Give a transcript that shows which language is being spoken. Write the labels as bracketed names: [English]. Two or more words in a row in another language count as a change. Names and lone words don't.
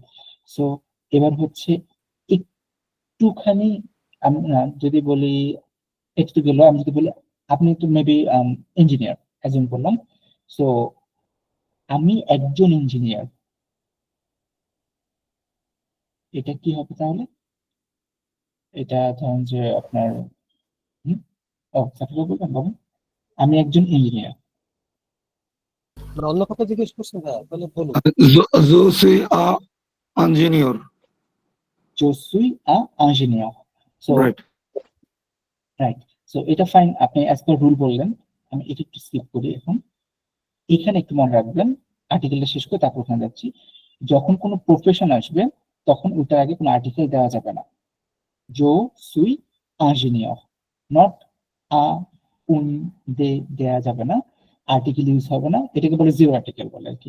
[Bangla] সো এবার হচ্ছে একটুখানি, আমি যদি বলি একটু গেল, আমি যদি বলি আপনি তো [English] maybe engineer [Bangla] একজন বললাম, সো আমি একজন ইঞ্জিনিয়ার, এটা কি হবে তাহলে, এটা ধরেন যে আপনার হুম, ও সাফিউল বলবেন বলুন, আমি একজন ইঞ্জিনিয়ার। মানে অন্য কথা জিজ্ঞেস করছেন, হ্যাঁ তাহলে বলুন। [French] Je suis un ingénieur. Je suis un ingénieur. [English] So Right. [Bangla] রাইট, সো এটা ফাইন, আপনি [English] as per rule [Bangla] বললেন, আমি এটা একটু স্কিপ করি এখন। এখানে একটু মনে রাখবেন, আর্টিকেলটা শেষ করে তারপর ওখানে যাচ্ছি, যখন কোনো প্রফেশন আসবে তখন ওটার আগে কোনো আর্টিকেল দেওয়া যাবে না। [French] je suis ingénieur, [English] not a [Bangla] উন দে দেওয়া যাবে না, আর্টিকেল ইউজ হবে না, এটাকে বলে [English] zero article [Bangla] বলে আর কি।